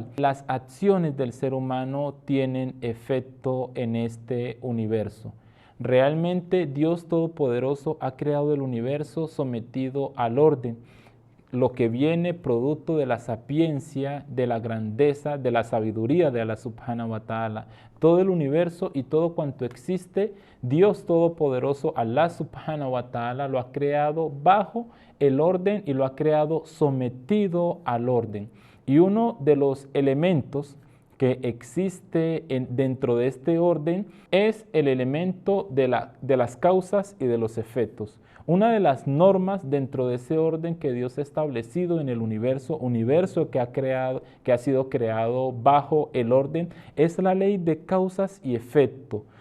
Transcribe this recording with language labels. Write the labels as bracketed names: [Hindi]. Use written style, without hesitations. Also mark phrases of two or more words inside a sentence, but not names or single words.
[Spanish] Las acciones del ser humano tienen efecto en este universo. Realmente Dios Todopoderoso ha creado el universo sometido al orden, lo que viene producto de la sapiencia, de la grandeza, de la sabiduría de [Arabic] الله سبحانه وتعالى. [Spanish] Todo el universo y todo cuanto existe, Dios Todopoderoso, [Arabic] الله سبحانه وتعالى, [Spanish] lo ha creado bajo el orden y lo ha creado sometido al orden. Y uno de los elementos que existe dentro de este orden es el elemento de las causas y de los efectos. Una de las normas dentro de ese orden que Dios ha establecido en el universo que ha sido creado bajo el orden, es la ley de causas y efecto.